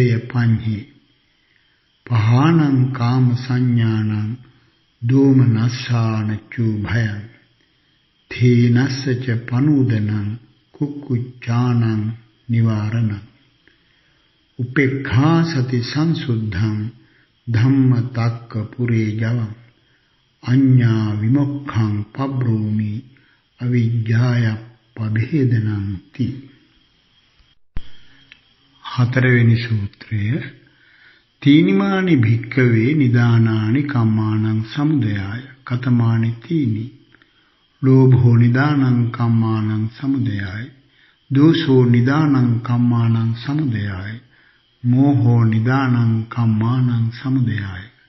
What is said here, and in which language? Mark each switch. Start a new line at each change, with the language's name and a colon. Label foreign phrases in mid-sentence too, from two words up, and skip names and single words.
Pali: පඤ්ඤේ පහානං කාම සංඥානං දෝමනස්සානචු භයං තේනස්සච පනුදනං කුක්කුච්ඡානං නිවාරණං උපේක්ඛා සති සංසුද්ධං ධම්මතක්ක පුරේ ජවං අඤ්ඤා විමුක්ඛං පබ්‍රූමි අවිජ්ජාය පබේදනං ති.
Sinhala: හතරවෙනි සූත්‍රය
Pali: තීනිමානි භික්ඛවේ නිදානානි කම්මානං සමුදයාය
Sinhala: කතමානි තීනි ලෝභෝ නිදානං කම්මානං සමුදයාය දෝසෝ නිදානං කම්මානං සමුදයාය මෝහෝ නිදානං කම්මානං සමුදයාය.